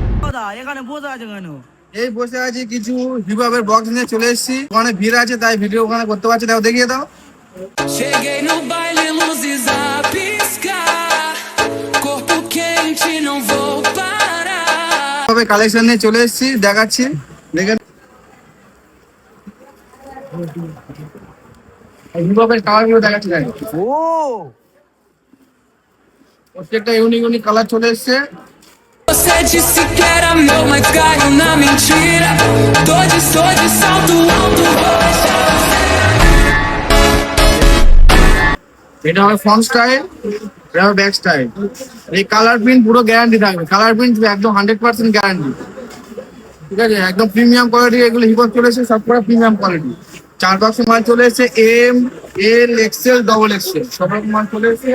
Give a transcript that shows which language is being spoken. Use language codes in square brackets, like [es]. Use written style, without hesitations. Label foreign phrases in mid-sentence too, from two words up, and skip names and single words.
[bn] এই বসে আছি কিছু হিপহপের বক্স নিয়ে চলে এসেছি, ওখানে ভিড় আছে তাই ভিডিও ওখানে করতে পারছি না, দেখিয়ে দাও। [pt] Cheguei no baile, luzes a piscar, corpo quente, não vou parar. [bn] তবে কালেকশন নিয়ে চলে এসেছি, দেখাচ্ছি দেখেন। হিপহপের কালারগুলো দেখাচ্ছি। প্রত্যেকটা ইউনিক ইউনিক কালার চলে এসেছে। [pt] Você disse que era meu, mas caiu na mentira. Tô de salto alto, vou deixar você. [bn] এটা হবে ফ্রন্ট স্টাইল, এটা হবে ব্যাক স্টাইল। এই কালার প্রিন্ট পুরো গ্যারান্টি থাকবে, কালার প্রিন্ট একদম 100% গ্যারান্টি, ঠিক আছে? একদম প্রিমিয়াম কোয়ালিটি, এগুলো হিপহপ চলে এসেছে সব করে প্রিমিয়াম কোয়ালিটি। 4 বক্সের মাল চলে এসেছে, এম, এল, এক্সেল, ডবল এক্সেল সব রকম মাল চলে এসেছে।